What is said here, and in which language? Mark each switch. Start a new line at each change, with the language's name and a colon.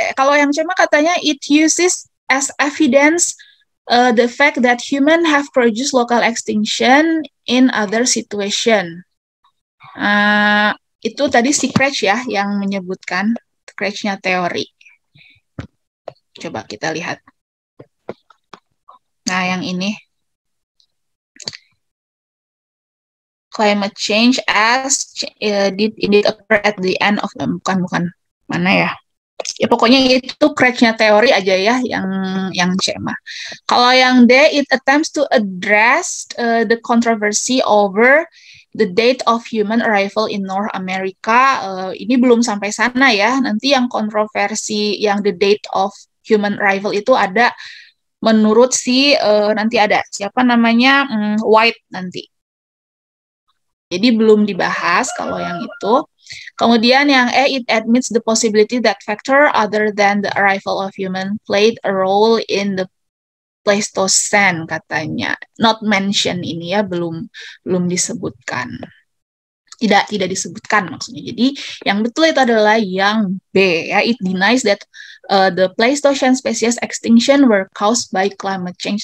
Indonesian: Kalau yang C mah katanya
English: it uses as evidence the fact that human have produced local extinction in other situation.
Indonesian: Itu tadi si Cranch ya yang menyebutkan, Cranch-nya teori. Coba kita lihat. Nah, yang ini.
English: Climate change as did indeed occur at the end of
Indonesian: bukan. Mana ya? Ya pokoknya itu Cranch-nya teori aja ya yang C mah. Kalau yang D,
English: it attempts to address the controversy over the date of human arrival in North America.
Indonesian: Ini belum sampai sana ya. Nanti yang kontroversi yang
English: the date of human arrival
Indonesian: itu ada menurut si nanti ada siapa namanya White nanti. Jadi belum dibahas kalau yang itu. Kemudian yang E,
English: it admits the possibility that factor other than the arrival of human played a role in the Pleistocene katanya. Not mentioned
Indonesian: ini ya, belum disebutkan. Tidak disebutkan maksudnya. Jadi yang betul itu adalah yang B ya.
English: It denies that the Pleistocene species extinction were caused by climate change.